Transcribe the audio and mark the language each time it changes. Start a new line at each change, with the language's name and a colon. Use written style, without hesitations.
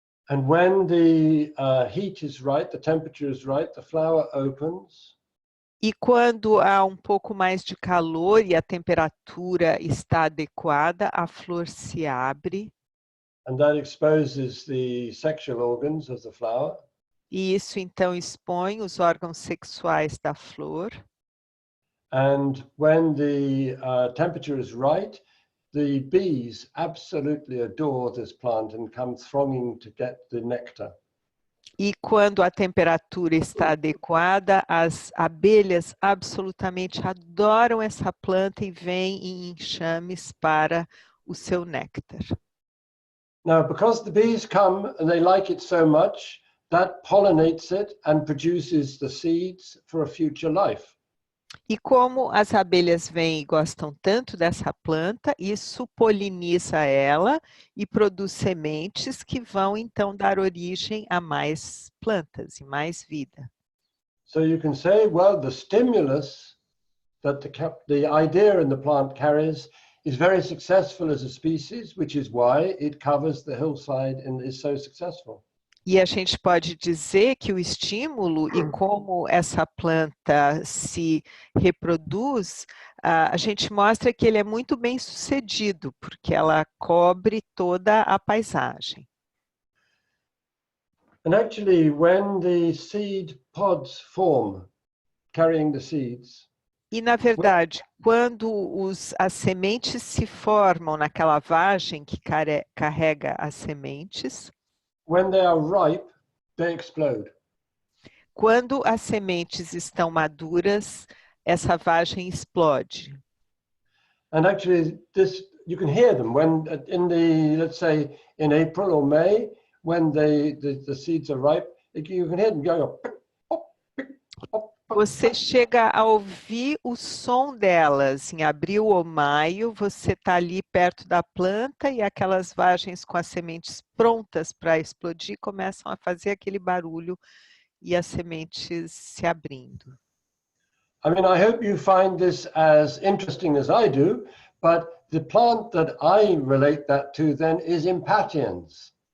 English: And when the heat is right, the temperature is right, the flower opens.
Portuguese: E quando há um pouco mais de calor e a temperatura está adequada, a flor se abre.
English: And that exposes the sexual organs of the flower.
Portuguese: E isso então expõe os órgãos sexuais da flor.
English: And when the temperature is right, the bees absolutely adore this plant and come thronging to get the nectar.
Portuguese: E quando a temperatura está adequada, as abelhas absolutamente adoram essa planta e vêm em enxames para o seu néctar.
English: Now, because the bees come and they like it so much, that pollinates it and produces the seeds for a future life.
Portuguese: E como as abelhas vêm e gostam tanto dessa planta, isso poliniza ela e produz sementes que vão então dar origem a mais plantas e mais vida.
English: So you can say, well, the stimulus that the idea in the plant carries is very successful as a species, which is why it covers the hillside and is so successful.
Portuguese: E a gente pode dizer que o estímulo e como essa planta se reproduz, a gente mostra que ele é muito bem sucedido, porque ela cobre toda a paisagem.
English: And actually, when the seed pods form, carrying the seeds,
Portuguese: E, na verdade, quando as sementes se formam naquela vagem que carrega as sementes,
English: when they are ripe, they explode.
Portuguese: quando as sementes estão maduras, essa vagem explode.
English: And actually, this you can hear them when in the, let's say, in April or May, when the seeds are ripe, you can hear them going up.
Portuguese: Você chega a ouvir o som delas em abril ou maio, você está ali perto da planta e aquelas vagens com as sementes prontas para explodir começam a fazer aquele barulho e as sementes se abrindo.
English: I mean, I hope you find this as interesting as I do, but the plant that I relate that to then is impatiens.